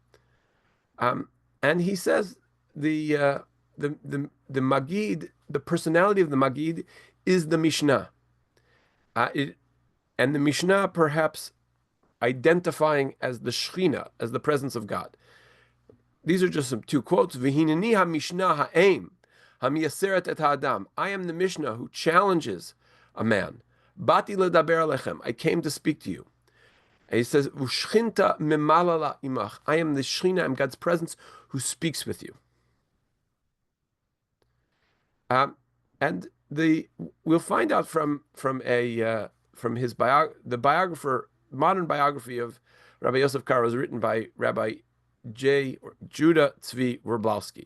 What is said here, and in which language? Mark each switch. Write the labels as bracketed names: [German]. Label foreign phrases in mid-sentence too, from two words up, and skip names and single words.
[English] And he says the Magid, the personality of the Magid is the Mishnah. And the Mishnah perhaps identifying as the Shechina, as the presence of God. These are just some two quotes. [Hebrew] והנני המשנה האם המייסרת את האדם. [English] I am the Mishnah who challenges a man. [Hebrew] באתי לדבר עליכם. [English] I came to speak to you. And he says, [Aramaic] ושכינתא ממללא עמך. [English] I am the Shechina, I'm God's presence who speaks with you. And we'll find out from his the biographer, modern biography of Rabbi Yosef Karo is written by Rabbi Judah Tzvi Werblowski.